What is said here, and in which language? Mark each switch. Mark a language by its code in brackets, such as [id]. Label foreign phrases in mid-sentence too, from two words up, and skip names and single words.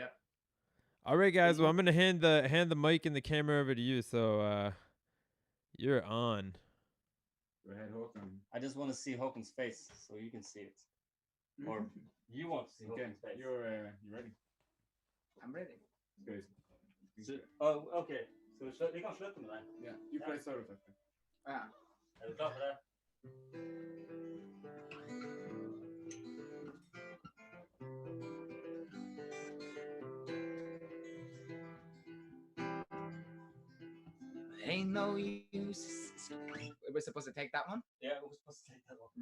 [en] All right, guys. Well, I'm gonna hand the mic and the camera over to you. So you're on. Go ahead, Håkon. I just want to see Håkon's face so you can see it, or you want to see Håkon's face. You ready? I'm ready. Good. [da] Så, okay. Så vi kan slutte med det. [en] Yeah. You play solo factor. [da] Ja. Er du klar for det? [en] Ain't no use. We're supposed to take that one? Yeah, we're supposed to take that one.